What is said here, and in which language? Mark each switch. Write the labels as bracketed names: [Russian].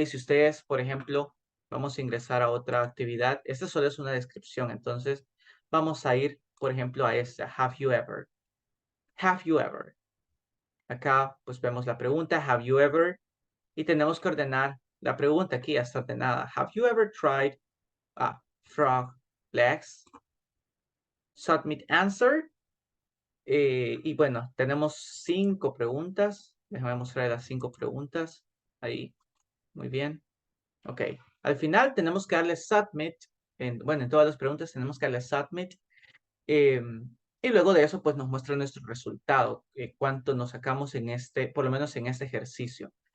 [Spanish] Si ustedes, por ejemplo, vamos a ingresar a otra actividad, esta solo es una descripción, entonces vamos a ir, por ejemplo, a esta, [English] Have you ever? Have you ever? [Spanish] Acá pues vemos la pregunta, [English] have you ever? [Spanish] Y tenemos que ordenar la pregunta aquí, ya está ordenada. [English] Have you ever tried frog legs? Submit answer. [Spanish] Y bueno, tenemos 5 preguntas. Déjame mostrar las 5 preguntas. Ahí, muy bien. Ok. Al final tenemos que darle submit. Bueno, en todas las preguntas tenemos que darle submit. Y luego de eso, pues nos muestra nuestro resultado, cuánto nos sacamos en por lo menos en este ejercicio.